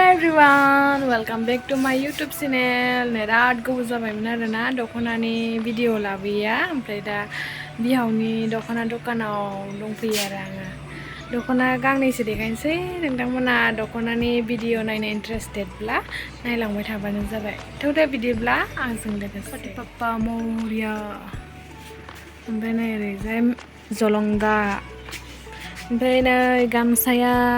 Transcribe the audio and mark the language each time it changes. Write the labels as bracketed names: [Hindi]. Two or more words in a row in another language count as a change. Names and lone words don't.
[English] everyone, welcome back to my YouTube channel. [Bodo] Nerat goबाव जाबायमोन आरोना दखनानि भिडिअ लाबोया ओमफ्राय दा बिहावनि दखना दखानाव दंफैयो आरो आङो दखना गांनैसो देखायनोसै नोंथांमोना दखनानि भिडिअ नायनो इन्टारेस्टेडब्ला नायलांबाय थाबानो जाबाय थ' दा बिदिब्ला आंजों लोगोसे पापा मौर्या ओमफ्राय नै ओरैजाय जलंगा ओमफ्राय नै गामसाया